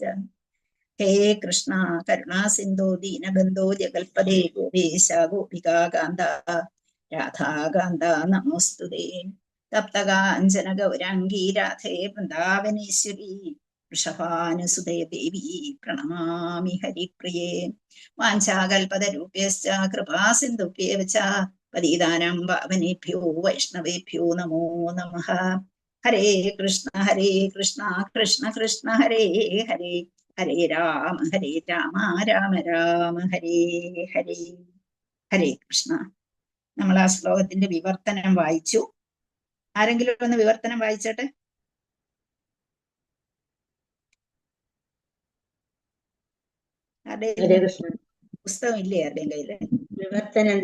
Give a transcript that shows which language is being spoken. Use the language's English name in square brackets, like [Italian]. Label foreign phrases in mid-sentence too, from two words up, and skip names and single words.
[Sanskrit] ഹേ കൃഷ്ണ കരുണാസിന്ധോ ദീനബന്ധോ ജഗൽപദേ ഗോപേശ ഗോപികാകാന്ത രാധാകാന്ത നമോസ്തുതേ. തപ്തകാഞ്ചന ഗൗരാംഗീ രാധേ വൃന്ദാവനേശ്വരി വൃഷഭാനുസുതേ ദേവി പ്രണമാമി ഹരിപ്രിയേ. വാഞ്ചാകൽപതരൂപ്യശ്ച കൃപാസിന്ധുഭ്യേവ ച പതിതാനാം പാവനേഭ്യോ വൈഷ്ണവേഭ്യോ നമോ നമഃ. ഹരേ കൃഷ്ണ കൃഷ്ണ കൃഷ്ണ ഹരേ ഹരേ, ഹരേ രാമ രാമ രാമ ഹരേ ഹരേ. ഹരേ കൃഷ്ണ. [Malayalam] നമ്മൾ ആ ശ്ലോകത്തിന്റെ വിവർത്തനം വായിച്ചു. ആരെങ്കിലും ഒന്ന് വിവർത്തനം വായിച്ചട്ടെ. പുസ്തകം ഇല്ലേ ആരുടെയും കയ്യില്? വിവർത്തനം.